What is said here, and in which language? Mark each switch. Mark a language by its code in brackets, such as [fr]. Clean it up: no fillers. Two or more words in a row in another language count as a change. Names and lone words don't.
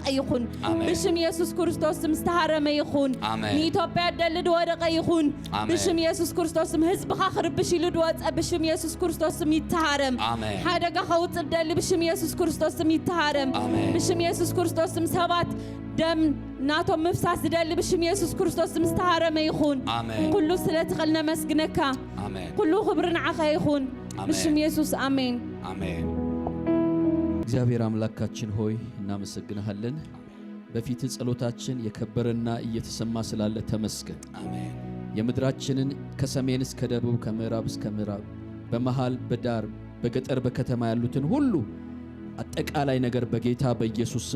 [ti] ይኹን። ብሽም ኢየሱስ ክርስቶስ ስም ዝተሃረመ ይኹን። ንኢትዮጵያ ደሊ ድወደቀ ይኹን። ብሽም ኢየሱስ ክርስቶስ ስም ህዝብኻ ክርብሽ ኢሉ ድወፀ ብሽም ኢየሱስ ክርስቶስ ስም ይተሃረም። ሓደጋ ከውፅእ ደሊ ብሽም ኢየሱስ ክርስቶስ ስም ይተሃረም። ብሽም ኢየሱስ ክርስቶስ ስም ሰባት ደም ናቶም ምፍሳስ ዝደሊ ብሽም ኢየሱስ ክርስቶስ ስም ዝተሃረመ ይኹን። ኩሉ ስለትኽእል ነመስግነካ። ኩሉ ክብሪ ንዓኻ ይኹን ብሽም ኢየሱስ አሜን። [am] እግዚአብሔር አምላካችን ሆይ እናመሰግንሃለን። በፊት ጸሎታችን የከበረና እየተሰማ ስላለ ተመስገን። የምድራችንን ከሰሜን እስከ ደቡብ ከምዕራብ እስከ ምዕራብ በመሃል በዳር በገጠር በከተማ ያሉትን ሁሉ አጠቃላይ ነገር በጌታ በኢየሱስ ስም